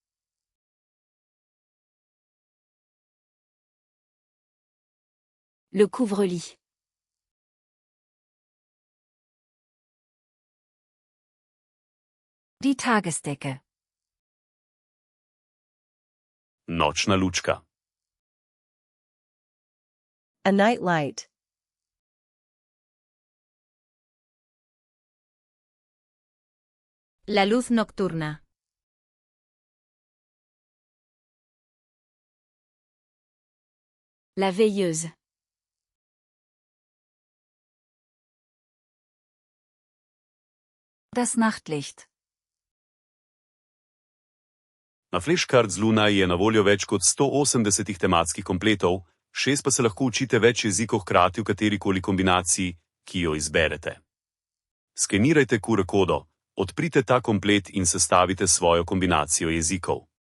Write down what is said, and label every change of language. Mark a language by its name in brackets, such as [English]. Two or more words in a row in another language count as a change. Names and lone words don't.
[French] Le couvre-lit. [German] Die Tagesdecke. [Slovenian] Nočna lučka. [English] A night light. [Spanish] La luz nocturna. [French] La veilleuse. [German] Das Nachtlicht. [Slovenian] Na Flashcards Luna je na voljo več kot 180 tematskih kompletov, 6 pa se lahko učite več jezikov hkrati v katerikoli kombinaciji, ki jo izberete. Skenirajte QR kodo, odprite ta komplet in sestavite svojo kombinacijo jezikov.